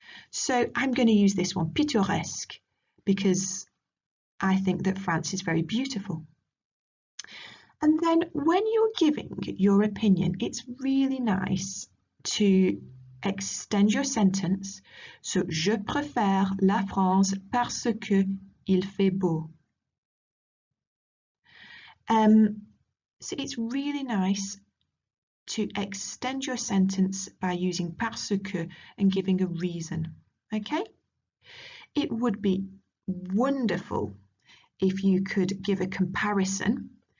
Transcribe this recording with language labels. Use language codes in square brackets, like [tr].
[en] So I'm going to use this one, pittoresque, because I think that France is very beautiful. And then when you're giving your opinion, it's really nice to extend your sentence. [fr] So, je préfère la France parce que il fait beau. [en] So it's really nice to extend your sentence by using parce que and giving a reason. Okay? It would be wonderful if you could give a comparison.